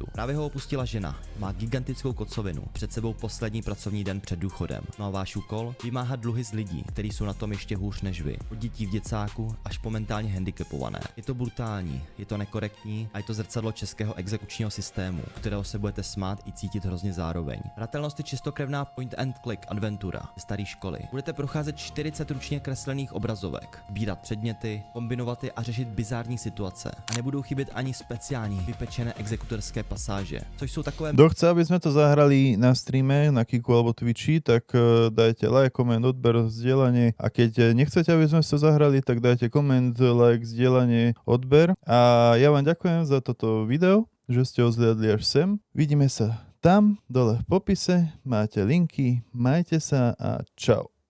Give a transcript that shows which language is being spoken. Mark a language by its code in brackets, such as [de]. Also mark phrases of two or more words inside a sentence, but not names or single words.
[cs] Právě ho opustila žena, má gigantickou kocovinu, před sebou poslední pracovní den před důchodem. No a váš úkol? Vymáhat dluhy z lidí, kteří jsou na tom ještě hůř než vy. Od dětí v děcáku až po mentálně handicapované. Je to brutální, je to nekorektní a je to zrcadlo českého exekučního systému, kterého se budete smát i cítit hrozně zároveň. Hratelnost je čistokrevná [en] point and click [cs] adventura ze staré školy. Budete procházet 40 ručně kreslených obrazovek, sbírat předměty, kombinovat je a řešit bizární situace. A nebudou chybět ani speciální vypečené exekutorské pasáže, což jsou takové... [sk] Kto chce, aby sme to zahrali na streame, na Kiku alebo Twitchi, tak dajte like, koment, odber, zdieľanie. A keď nechcete, aby sme to zahrali, tak dajte koment, like, zdieľanie, odber. A ja vám ďakujem za toto video, že ste ho zliadli až sem. Vidíme sa tam, dole v popise, máte linky, majte sa a čau.